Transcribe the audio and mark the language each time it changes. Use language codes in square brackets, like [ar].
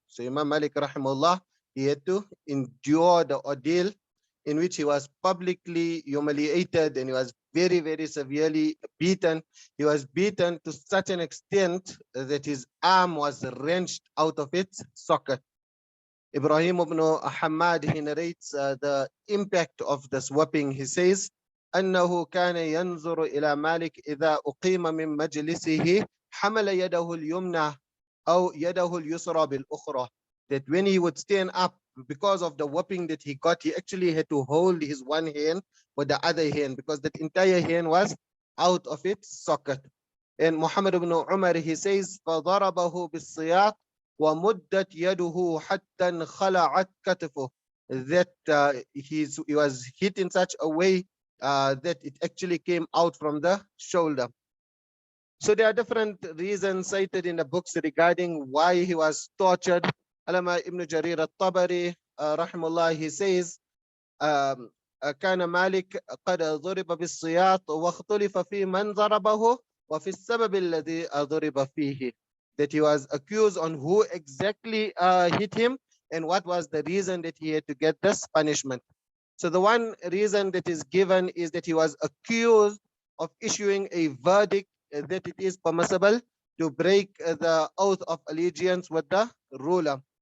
[en] So Imam Malik rahimahullah, he had to endure the ordeal in which he was publicly humiliated and he was very, very severely beaten. He was beaten to such an extent that his arm was wrenched out of its socket. Ibrahim ibn Ahmad, he narrates the impact of this whipping. He says, [ar] أنه كان ينظر إلى مالك إذا أقيم من مجلسه حمل يده اليمنى أو يده اليسرى بالأخرى. [en] That when he would stand up, because of the whipping that he got, he actually had to hold his one hand with the other hand because that entire hand was out of its socket. And Muhammad ibn Umar, he says, [ar] فضربه بالسياط ومدت يده حتى انخلعت كتفه. [en] That he was hit in such a way that it actually came out from the shoulder. So there are different reasons cited in the books regarding why he was tortured. Alama ibn Jarir al-Tabari rahimahullah, he says, [ar] كان مالك قد ضرب بالسياط واختلف في من ضربه وفي السبب الذي ضرب فيه. [en] That he was accused on who exactly hit him and what was the reason that he had to get this punishment. So the one reason that is given is that he was accused of issuing a verdict that it is permissible to break the oath of allegiance with the ruler.